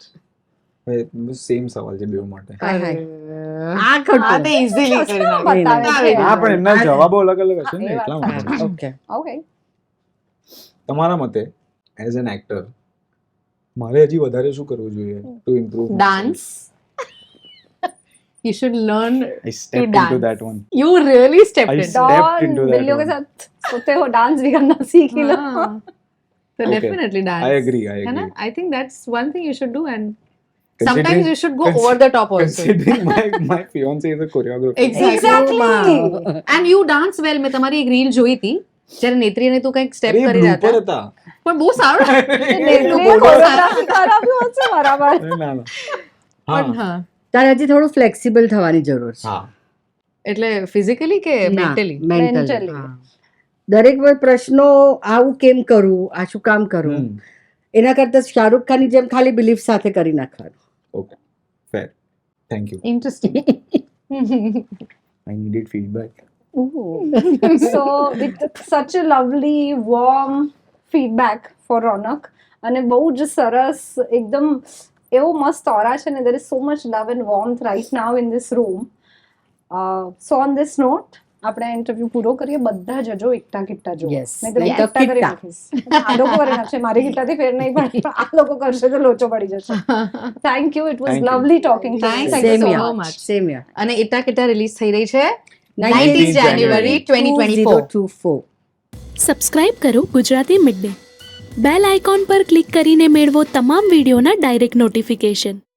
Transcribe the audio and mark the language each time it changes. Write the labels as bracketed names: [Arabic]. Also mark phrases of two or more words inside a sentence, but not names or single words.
[Gujarati] સેમ સવાલ છે બેઉ માટે. આ આ ખોટું. તો easily કરી ચશ્મા નાખે. બતાવે છે. હા, પણ એમના જવાબો અલગ અલગ હશે ને, એ વાત એટલા માટે. ઓકે. Okay. તમારા મતે [English] as an actor [Gujarati] મારે હજી વધારે શું કરવું જોઈએ [English] to improve Dance. You should learn. I stepped into dance. that one. You really stepped I in. stepped [Hindi] डॉन [English] into that [Hindi] बिल्लियों के [English] one. [Hindi] साथ सोते हो, डांस भी करना सीख ही लो. हाँ. [English] So Okay. definitely dance. I agree. [Hindi] है ना? [English] I think that's one thing you should do, and Considering- sometimes you should go over the top also. Considering my fiance is a choreographer. Exactly. Exactly. And you dance well. [Gujarati] મેં તમારી એક રીલ જોઈ હતી જ્યારે નેત્રીને તું કંઈક સ્ટેપ અરે, કરી રહ્યા blooper હતા, હતા. પણ બહુ સારું. नेत्रियों कोरियोग्राफी કરાવ્યું હશે બરાબર. અરે, ના, ના. પણ હા, હા, તારે હજી થોડું ફ્લેક્સિબલ થવાની જરૂર છે. હા. એટલે ફિઝિકલી કે ના, મેન્ટલી? mentally. Mentally. હા. દરેક પ્રશ્નો આવું કેમ કરું, આ શું કામ કરું, હમ. એના કરતા શાહરુખ ખાનની જેમ ખાલી બિલીફ સાથે કરી નાખવાનું. [English] Okay. Fair. Thank you. ઇન્ટરેસ્ટિંગ. I needed feedback. So with such a lovely warm feedback for Ronak, [Gujarati] અને બહુ જ સરસ એકદમ એવો મસ્ત ઓરા છે ને, [English] there is so much love and warmth right now in this room. So on this note [Gujarati] આપણે ઇન્ટરવ્યુ પૂરો કરીએ. બધા જજો એકટા કિટ્ટા જો. Yes. નહીં તો હું [English] Like a [Gujarati] એકટા કરી કિટ્ટા. નાખીશ. આ લોકો કરી નાખશે, મારી કિટ્ટાથી ફેર નહીં પડે. આ લોકો કરશે તો લોચો પડી જશે. [English] Thank you, it was Thank you. lovely talking to you. Thanks. Thank you Same so here. much. Same here. [Gujarati] અને ઇટા કિટા રિલીઝ થઈ રહી છે 19th 19th જાન્યુઆરી 2024. 2024. સબસ્ક્રાઇબ કરો ગુજરાતી મિડ ડે. [English] bell icon [Gujarati] પર ક્લિક કરીને મેળવો તમામ વિડીયોના [English] direct notification.